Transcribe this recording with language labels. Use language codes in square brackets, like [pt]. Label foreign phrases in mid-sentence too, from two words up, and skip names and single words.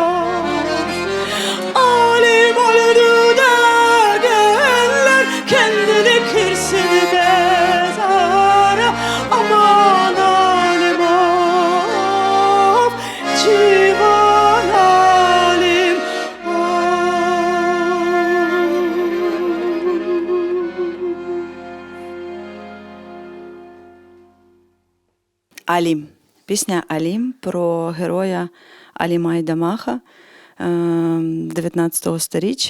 [crh] Alim öldü degenler, kendini kırsın mezara. Aman alim of, civan alim of. [uk] Алім. Пісня Алім про героя Аліма Айдамаха 19 сторіччя.